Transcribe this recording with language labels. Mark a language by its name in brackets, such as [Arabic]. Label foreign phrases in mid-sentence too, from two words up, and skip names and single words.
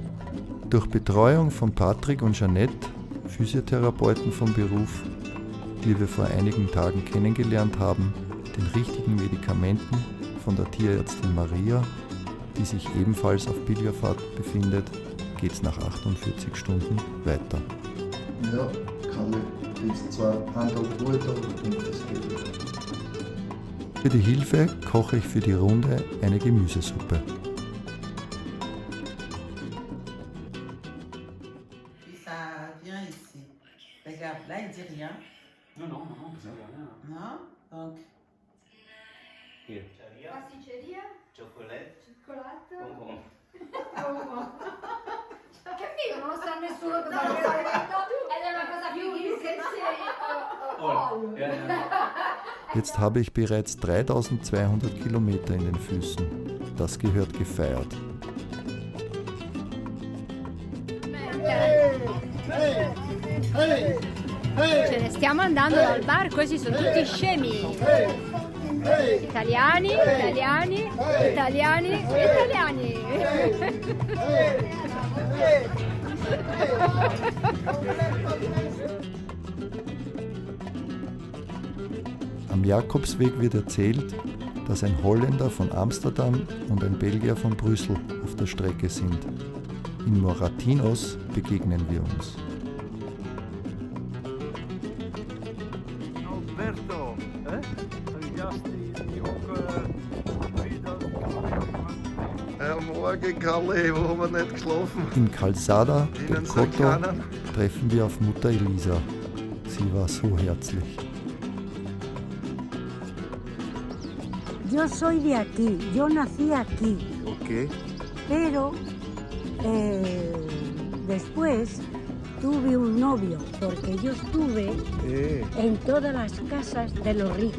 [German] Durch Betreuung von Patrick und Jeanette, Physiotherapeuten vom Beruf, die wir vor einigen Tagen kennengelernt haben, den richtigen Medikamenten von der Tierärztin Maria, die sich ebenfalls auf Pilgerfahrt befindet, geht es nach 48 Stunden weiter. Ja, Kalle, ist zwar ein Tag Ruhe da und das geht wieder. Für die Hilfe koche ich für die Runde eine Gemüsesuppe. [French] Regarde, là il dit rien. Non, non, non, ça veut rien. Non? Donc. [English] Here. [Italian] Pasticceria, [English] Chocolate. [Italian] cioccolato. [French] Bonbon. [Italian] Che figo, non lo sa nessuno cosa avete detto ed è una cosa fighissima. [German] Jetzt habe ich bereits 3200 Kilometer in den Füßen. Das gehört gefeiert. [Italian] Ce ne stiamo andando dal bar, questi sono tutti scemi. Italiani, italiani, italiani, italiani. [German] Am Jakobsweg wird erzählt, dass ein Holländer von Amsterdam und ein Belgier von Brüssel auf der Strecke sind. In Moratinos begegnen wir uns. Alberto, Morgen, Kalle, wo haben wir nicht geschlafen? In Calzada del Ihnen Coto Sarkanen? treffen wir auf Mutter Elisa. Sie war so herzlich. [Spanish] Yo soy de aquí, yo nací aquí. Okay. Pero después tuve un novio, porque yo estuve en todas las casas de los ricos.